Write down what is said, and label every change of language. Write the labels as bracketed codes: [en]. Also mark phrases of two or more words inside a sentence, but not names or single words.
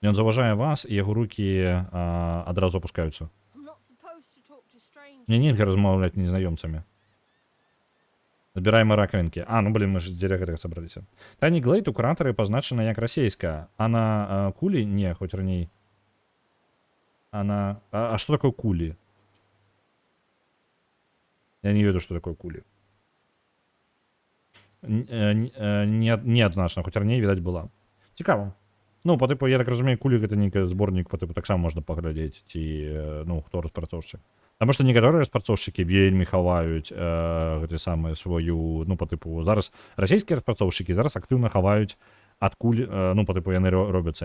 [be] Ён заўважае вас, і яго рукі адразу опускаюцца. Мне нельга размаўляць незнаёмцамі. Збіраем ракавінкі. Ну блин, мы ж дзеля гэтага сабраліся. Тайні Глейд у куратары пазначана як расійская, а на кулі не, хоць раней. [ru] А что такое кули? [be] Я не ведаю, [ru] что такое [be] кули. Неадназначна, хоць раней, відаць, была. Цікава. Ну, [ru] по типу, [be] я так разумею, кулі гэта нейкі зборнік, [ru] по типу, [be] таксама можна паглядзець, ці, ну, хто распрацоўшчык. Таму што некаторыя распрацоўшчыкі вельмі хаваюць гэты самы сваю, ну, [ru] по типу, [be] зараз расійскія распрацоўшчыкі зараз актыўна хаваюць адкуль, ну, [ru] по типу, [be] яны робяцца.